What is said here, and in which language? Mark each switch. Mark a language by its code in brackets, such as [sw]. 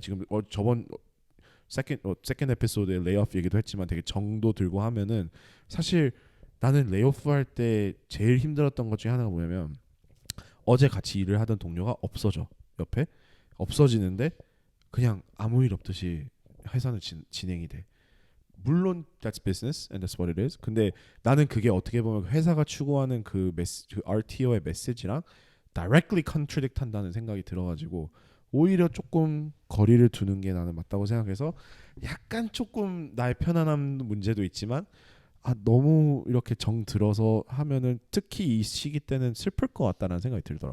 [ko] 지금 저번 세컨드 에피소드에 레이오프 얘기도 했지만 되게 정도 들고 하면은 사실 나는 레이오프 할 때 제일 힘들었던 것 중에 하나가 뭐냐면 어제 같이 일을 하던 동료가 없어져. 옆에 없어지는데 그냥 아무 일 없듯이 회사는 진행이 돼. 물론 [en] that's business and that's what it is. [ko] 근데 나는 그게 어떻게 보면 회사가 추구하는 그 RTO의 메시지랑 [en] directly contradict [ko] 한다는 생각이 들어가지고 오히려 조금 거리를 두는 게 나는 맞다고 생각해서 약간 조금 나의 편안함 문제도 있지만 너무 이렇게 정 들어서 하면은 특히 이 시기 때는 슬플 것 같다는 생각이 들더라.